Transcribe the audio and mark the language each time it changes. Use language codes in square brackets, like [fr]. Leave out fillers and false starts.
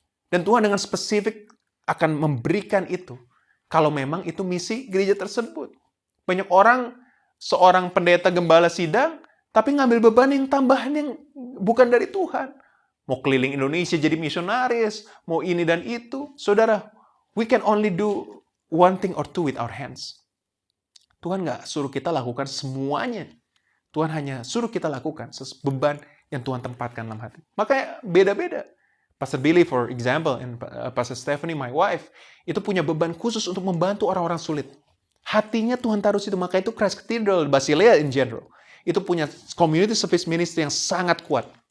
[id] Dan Tuhan dengan spesifik akan memberikan itu. Kalau memang itu misi gereja tersebut. Banyak orang, seorang pendeta gembala sidang, tapi ngambil beban yang tambahan yang bukan dari Tuhan. Mau keliling Indonesia jadi misionaris, mau ini dan itu. [en] Saudara, we can only do one thing or two with our hands. [id] Tuhan nggak suruh kita lakukan semuanya. Tuhan hanya suruh kita lakukan beban yang Tuhan tempatkan dalam hati. Makanya beda-beda. Pastor Billy, [en] for example, [id] and Pastor Stephanie, [en] my wife, [id] itu punya beban khusus untuk membantu orang-orang sulit. Hatinya Tuhan taruh situ. Maka itu Christ Cathedral, Basilea in general, itu punya community service ministry yang sangat kuat.